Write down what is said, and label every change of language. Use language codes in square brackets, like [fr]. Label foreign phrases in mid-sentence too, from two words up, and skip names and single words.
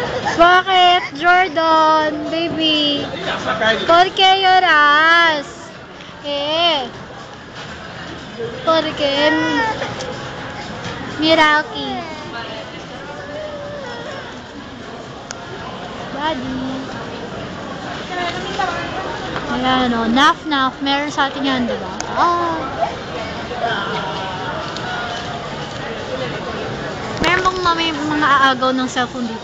[tl] Bakit, Jordan? Baby. [es] ¿Por qué lloras? ¿Por qué? Mira aquí. Daddy. [tl] Ayan o, naf-naf. Meron sa atin yan, diba? Meron bang may mga aagaw ng cellphone dito?